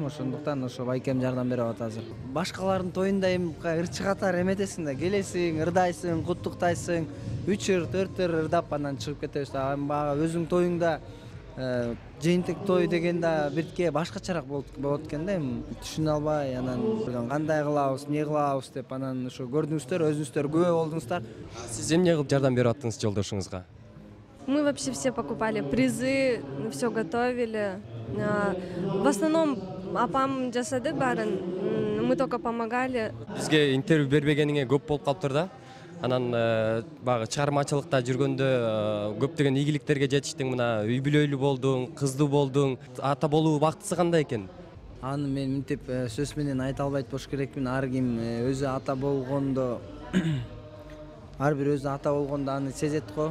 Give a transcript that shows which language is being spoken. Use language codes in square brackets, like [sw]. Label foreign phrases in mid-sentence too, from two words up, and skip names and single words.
[ky] Ошондуктан ошо байкем жардам берип атат азыр. Башкалардын тоюнда ырчы катары эметесиң да, келесиң, ырдайсың, куттуктайсың, 3 ыр, 4 ыр ырдап анан чыгып кетебиз. Баягы өзүң тоюңда жыйынтык той деген да биртке башкачараак болот экен да, эми түшүнө албай анан кандай кылабыз, эмне кылабыз деп анан ошо көрдүңүздөр, өзүңүздөр күбө болдуңуздар. Сиз эмне кылып жардам берип аттыңыз жолдошуңузга? [ru] Мы вообще все покупали призы, все готовили. В основном [ky] апам жасады барын, [ru] мы только помогали. [ky] Бизге интервью бербегениңе көп болуп калыптыр да. Анан багы чыгармачылыкта жүргөндө көптөгөн ийгиликтерге жетиштиң, мына үй бүлөлүү болдуң, кыздуу болдуң. Ата болуу бактысы кандай экен? Аны мен мынтип сөз менен айта албайт болуш керекмин. Ар ким өзү ата болгондо ар бир өзү ата болгондо аны сезет го.